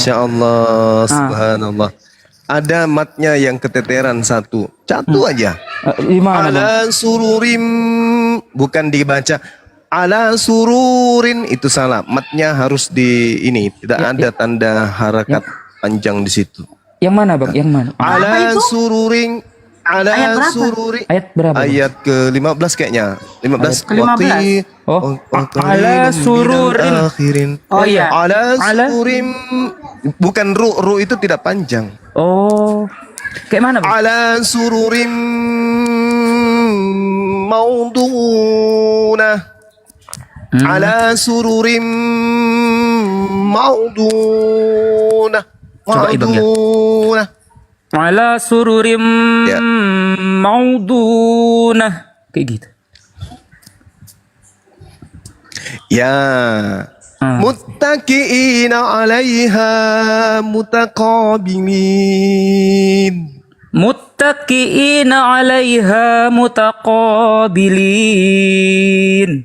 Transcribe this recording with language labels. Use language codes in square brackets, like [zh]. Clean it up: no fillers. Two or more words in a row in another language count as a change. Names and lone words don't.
[ar] ما شاء الله, [id] subhanallah. Ada matnya yang keteteran satu aja. Gimana, Bang? [ar] على سرر, [id] bukan dibaca [ar] على سرر, [id] itu salah. Matnya harus di ini, tidak ada tanda harakat panjang di situ. Yang mana, Bang? Yang mana? [ar] على سرر على [id] Ayat berapa? [ar] sururing. [id] Ayat berapa, Bang? Ayat ke-15 kayaknya. 15. ke-15. [ar] على سرر. Akhirin. [id] Oh iya. [ar] Ala Ala- sururim. [id] Bukan ru itu tidak panjang. Oh. Kayak mana, Bang? [ar] على سرر موضونة. على سرر موضونة. [id] Coba, Ibang, ya. [ar] Maudunah. على سرر [id] Ya. maudunah. Kayak gitu. Ya. [ar] متكئين عليها متقابلين. متكئين عليها متقابلين.